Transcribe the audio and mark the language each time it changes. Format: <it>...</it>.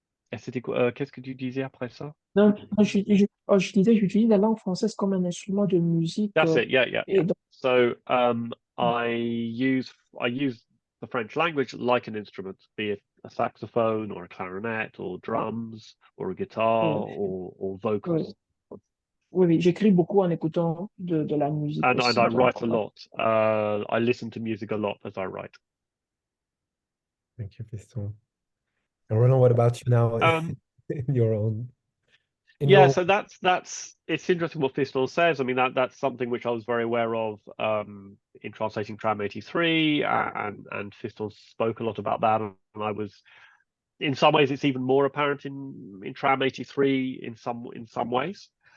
<fr>Qu'est-ce que tu disais après ça? Non, je disais, j'utilise la langue française comme un instrument de musique.</fr> <en>That's it. Yeah.</en> <fr>Donc,</fr> <en>So I use the French language like an instrument, be a saxophone or a clarinet or drums or a guitar or vocals.</en> <fr>Oui, oui, j'écris beaucoup en écoutant de la musique</fr> <en>And</en> <fr>aussi.</fr> <en>I</en> <fr>Donc,</fr> <en>write a lot. I listen to music a lot as I write. Thank you, Fiston. And Roland, what about you now in your own? So that's it's interesting what Fiston says. I mean that's something which I was very aware of in translating Tram 83, and Fiston spoke a lot about that, and I was, in some ways it's even more apparent in Tram 83 in some ways.</en>